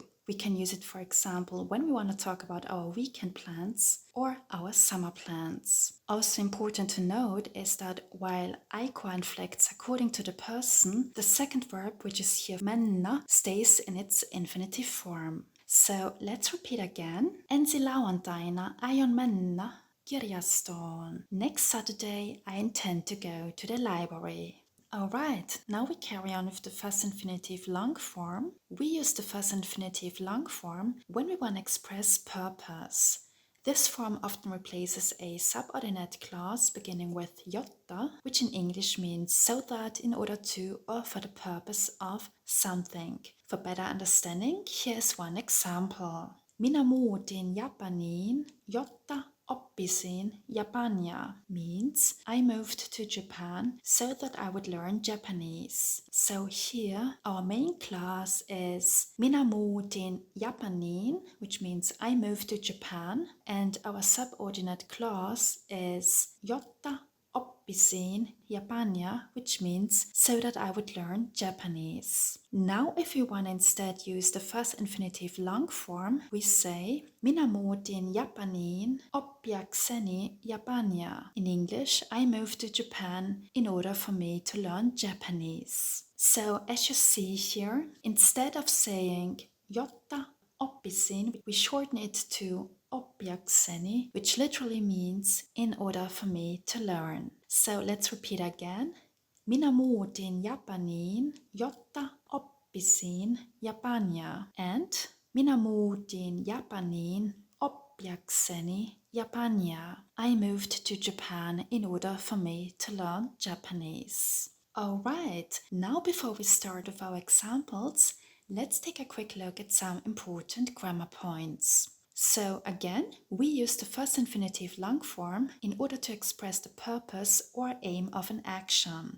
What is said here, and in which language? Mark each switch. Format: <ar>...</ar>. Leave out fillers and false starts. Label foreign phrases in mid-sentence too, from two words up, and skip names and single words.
<en>We can use it, for example, when we want to talk about our weekend plans or our summer plans. Also important to note is that while aikoa inflects according to the person, the second verb, which is here mennä, stays in its infinitive form. So let's repeat again.</en> <fi>Ensi lauantaina aion mennä kirjastoon.</fi> <en>Next Saturday I intend to go to the library. Alright, now we carry on with the first infinitive long form. We use the first infinitive long form when we want to express purpose. This form often replaces a subordinate clause beginning with jotta, which in English means so that, in order to, or for the purpose of something. For better understanding, here's one example.</en> <fi>Minä muutin Japaniin, jotta oppia oppisin Japania</fi> <en>means I moved to Japan so that I would learn Japanese. So here our main class is</en> <fi>Minä muutin Japaniin,</fi> <en>which means I moved to Japan, and our subordinate clause is</en> <fi>jotta oppisin Japania,</fi> <en>which means so that I would learn Japanese. Now if we want to instead use the first infinitive long form, we say</en> <fi>Minä muutin Japaniin oppiakseni Japania.</fi> <en>In English, I moved to Japan in order for me to learn Japanese. So as you see here, instead of saying</en> <fi>jotta oppisin,</fi> <en>we shorten it to oppiakseni, which literally means in order for me to learn. So let's repeat again.</en> <fi>Minä muutin Japaniin, jotta oppisin Japania. And minä muutin Japaniin oppiakseni Japania.</fi> <en>I moved to Japan in order for me to learn Japanese. Alright, now before we start with our examples, let's take a quick look at some important grammar points. So again, we use the first infinitive long form in order to express the purpose or aim of an action.</en>